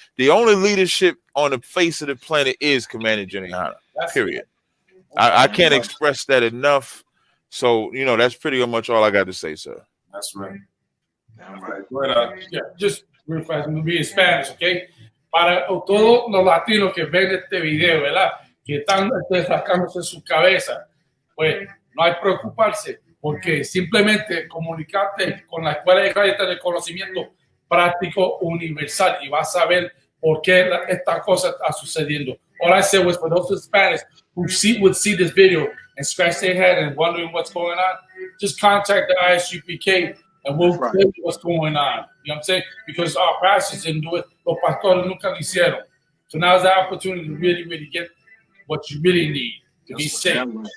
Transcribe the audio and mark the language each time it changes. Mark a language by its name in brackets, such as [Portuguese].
[English] The only leadership on the face of the planet is Commander GEN.YAHANNA. Period. I can't express that enough. So, you know, that's pretty much all I got to say, sir. That's right. Yeah, just real fast, I'm going to be in Spanish, okay? [Spanish] Para todos los latinos que ven este video, ¿verdad? Que están sacándose su cabeza, pues no hay que preocuparse, porque simplemente comunicarte con la Escuela Israelita del Conocimiento Práctico Universal y vas a ver por qué esta cosa está sucediendo. [English] All I said was for those Hispanics who would see this video and scratch their head and wondering what's going on, just contact the ISUPK and we'll tell you what's going on. You know what I'm saying? Because our pastors didn't do it, [Spanish] los pastores nunca lo hicieron. [English] So now's the opportunity to really, really get what you really need to be safe.